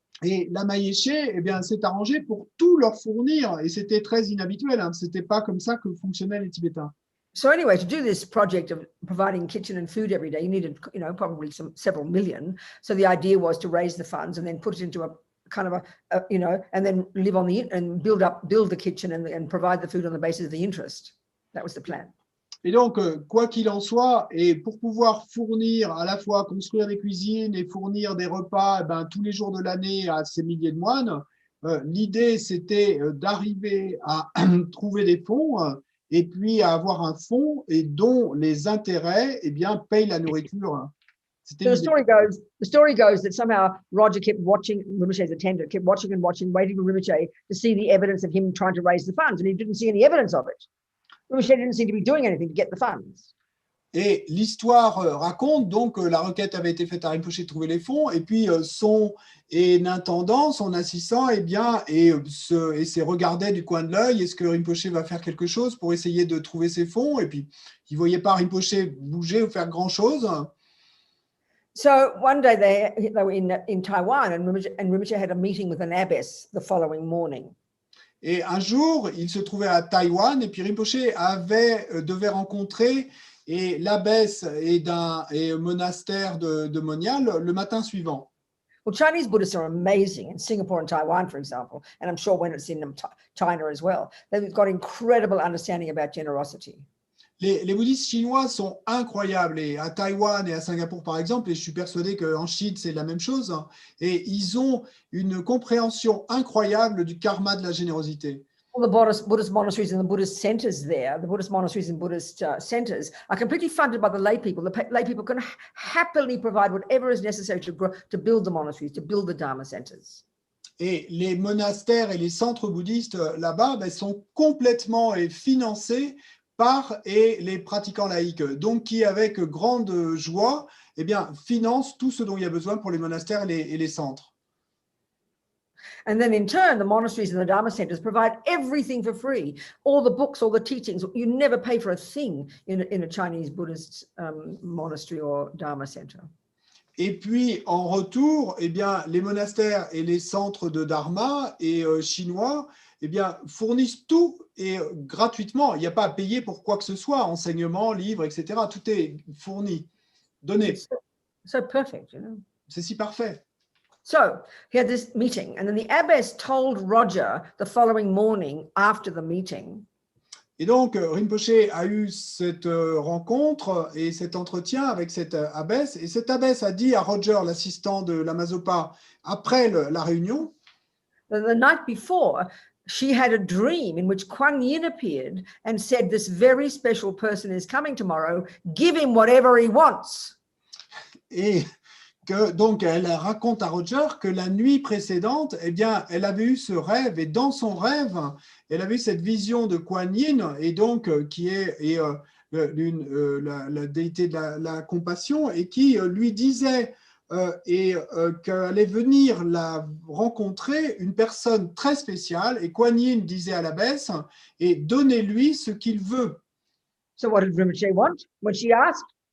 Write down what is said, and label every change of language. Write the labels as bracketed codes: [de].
[fr] Et Lama Yeshe, s'est arrangé pour tout leur fournir. Et c'était très inhabituel. C'était pas comme ça que fonctionnaient les Tibétains. [en] So anyway, to do this project of providing kitchen and food every day, you needed, probably several million. So the idea was to raise the funds and then put it into a kind of and then live on and build the kitchen and provide the food on the basis of the interest. That was the plan. [fr] Et donc, quoi qu'il en soit, et pour pouvoir fournir à la fois construire des cuisines et fournir des repas tous les jours de l'année à ces milliers de moines, l'idée c'était d'arriver à trouver des fonds et puis à avoir un fonds et dont les intérêts payent la nourriture. [en] So the story goes that somehow Roger kept watching, Rinpoche's attendant kept watching and watching, waiting for Rinpoche to see the evidence of him trying to raise the funds, and he didn't see any evidence of it. Rinpoche didn't seem to be doing anything to get the funds. [fr] Et l'histoire raconte donc que la requête avait été faite à Rinpoche de trouver les fonds, et puis son intendant, son assistant, s'est regardé du coin de l'œil, est-ce que Rinpoche va faire quelque chose pour essayer de trouver ces fonds? Et puis il ne voyait pas Rinpoche bouger ou faire grand-chose. [en] So one day they were in Taiwan, and Rinpoche had a meeting with an abbess the following morning. [fr] Et un jour, il se trouvait à Taïwan, et puis Rinpoche devait rencontrer l'abbesse d'un monastère de moniales le matin suivant. [en] Well, Chinese Buddhists are amazing in Singapore and Taiwan, for example, and I'm sure when it's in China as well. They've got incredible understanding about generosity. [fr] Les bouddhistes chinois sont incroyables, et à Taïwan et à Singapour par exemple, et je suis persuadé qu'en Chine c'est la même chose, et ils ont une compréhension incroyable du karma de la générosité. [en] All the Buddhist monasteries and the Buddhist centers there, the Buddhist monasteries and Buddhist centers are completely funded by the lay people. The lay people can happily provide whatever is necessary to build the monasteries, to build the Dharma centers. [fr] Et les monastères et les centres bouddhistes là-bas sont complètement financés par et les pratiquants laïcs, donc qui avec grande joie eh bien, financent tout ce dont il y a besoin pour les monastères et les centres. [en] And then in turn, the monasteries and the Dharma centers provide everything for free. All the books, all the teachings. You never pay for a thing in a Chinese Buddhist monastery or Dharma center. [fr] Et puis, en retour, eh bien, les monastères et les centres de Dharma et chinois eh bien, fournissent tout et gratuitement. Il n'y a pas à payer pour quoi que ce soit, enseignement, livres, etc. Tout est fourni, donné. [en] So perfect, you know. [fr] C'est si parfait. [en] So he had this meeting, and then the abbess told Roger the following morning after the meeting. [fr] Et donc, Rinpoché a eu cette rencontre et cet entretien avec cette abbesse. Et cette abbesse a dit à Roger, l'assistant de la Mazopa, après la réunion, [en] The night before, she had a dream in which Kuan Yin appeared and said, this very special person is coming tomorrow, give him whatever he wants. [fr] et que donc elle raconte à Roger que la nuit précédente, eh bien, elle avait eu ce rêve, et dans son rêve, elle avait eu cette vision de Kuan Yin, et donc qui est la déité de la compassion, et qui lui disait qu'elle allait venir la rencontrer, une personne très spéciale, et Kuan Yin disait à l'abbesse, et donnez-lui ce qu'il veut. [en] So what did Rinpoche want when she asked?